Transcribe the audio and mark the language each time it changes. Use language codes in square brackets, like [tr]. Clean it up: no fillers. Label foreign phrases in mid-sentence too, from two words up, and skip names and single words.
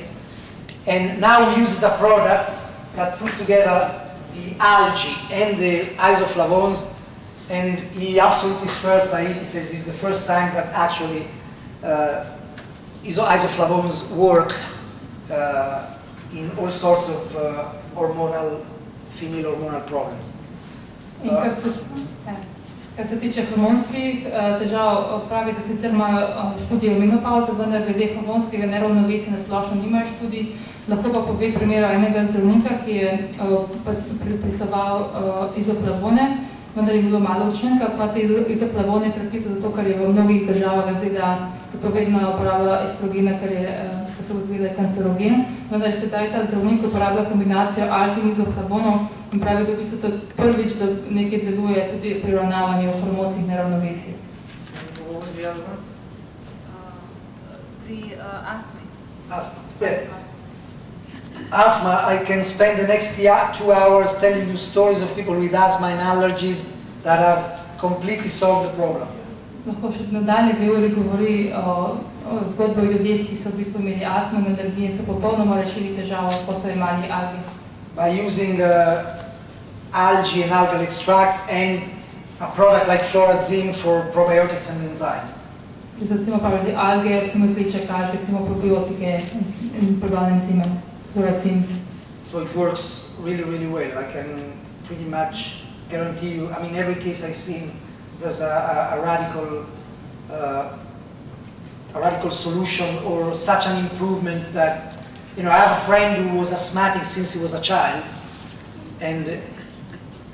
[en] And now he uses a product that puts together the algae and the isoflavones, and he absolutely swears by it. He says it's the first time that actually isoflavones work in all sorts of female hormonal problems. [sl] In kar se tiče hormonskih težav, pravi, da sicer imajo študije o menopavzi, vendar glede hormonskega neravnovesja na splošno nimajo študij. Lahko pa pove primer enega zdravnika, ki je predpisoval izoflavone, vendar je bilo malo učinka, pa te izoflavone predpisal zato, ker je v mnogih državah ZDA prepovedana uporaba estrogena, ker se ugotovilo, da je kancerogen, vendar sedaj ta zdravnik uporablja kombinacijo alge in izoflavonov in pravi, da v bistvu to prvič, da nekaj deluje tudi pri uravnavanju hormonskih neravnovesij. [en] What was the other one? [sl] Pri astmi. [en] Asthma. Yeah. Asthma, I can spend the next 2 hours telling you stories of people with asthma and allergies that have completely solved the problem. [sl] Lahko še nadaljne 2 uri govori o zgodbi o ljudeh, ki so v bistvu imeli astmo in alergije in so popolnoma rešili težavo, ko so imeli alge. [en] By using algae and algal extract and a product like florazine for probiotics and enzymes. [sl] Recimo pravili alge, recimo izdelček alge, recimo probiotike in prebalne enzime, florazin. [en] So it works really, really well. I can pretty much guarantee you, I mean, every case I've seen, there's a radical solution or such an improvement that, I have a friend who was asthmatic since he was a child, and